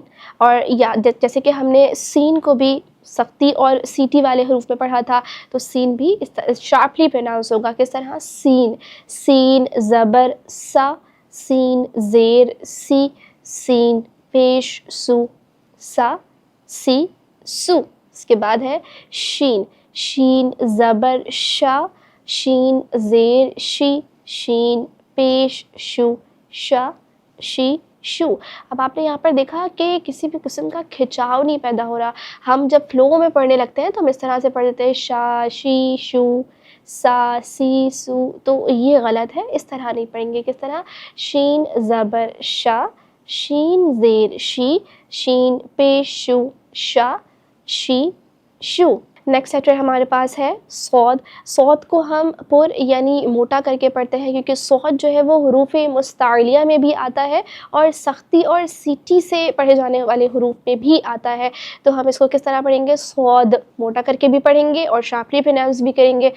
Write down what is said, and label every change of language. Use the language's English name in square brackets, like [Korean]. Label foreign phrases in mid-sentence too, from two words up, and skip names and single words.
[Urdu] اور جیسے کہ ہم نے سین کو بھی سختی اور سیٹی والے حروف میں پڑھا تھا، تو سین بھی [English] sharply pronounce [Urdu] ہوگا. کس طرح؟ سین. سین زبر سا، سین زیر سی، سین پیش سو، سا سی سو. اس کے بعد ہے شین. شین زبر شا، شین زیر شی، شین پیش شو، شا شی شو. اب آپ نے یہاں پر دیکھا کہ کسی بھی قسم کا کھچاؤ نہیں پیدا ہو رہا. ہم جب فلو میں پڑھنے لگتے ہیں تو ہم اس طرح سے پڑھ دیتے ہیں شا شی شو، سا سی سو. تو یہ غلط ہے، اس طرح نہیں پڑھیں گے. کس طرح؟ شین زبر شا، شین زیر شی، شین پیش شو، شا شی شو. [English] next letter [Urdu] ہمارے پاس ہے صاد. صاد کو ہم پر یعنی موٹا کر کے پڑھتے ہیں کیونکہ صاد جو ہے وہ حروف مستعلیہ میں بھی آتا ہے اور سختی اور سیٹی سے پڑھے جانے والے حروف میں بھی آتا ہے. تو ہم اس کو کس طرح پڑھیں گے؟ صاد موٹا کر کے بھی پڑھیں گے اور [English] sharply pronounce [Urdu] بھی کریں گے.